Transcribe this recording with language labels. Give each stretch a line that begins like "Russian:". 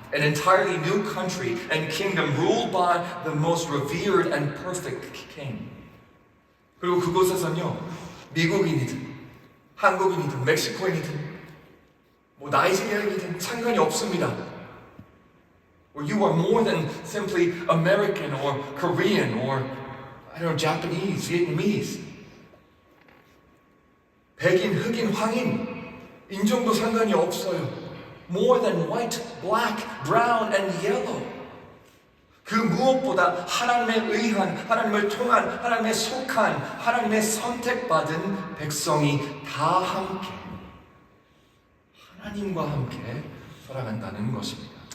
English: An entirely new country and kingdom ruled by the most revered and perfect king.
Korean: 그리고 그곳에서는요, 미국인이든 한국인이든 멕시코인이든 나이지리아인이든 상관이 없습니다.
English: Or you are more than simply American or Korean or Japanese, Vietnamese.
Korean: 백인, 흑인, 황인, 인종도 상관이 없어요.
English: More than white, black, brown, and yellow.
Korean: 그 무엇보다 하나님의 의한, 하나님을 통한, 하나님의 속한, 하나님의 선택받은 백성이 다 함께 하나님과 함께 살아간다는 것입니다.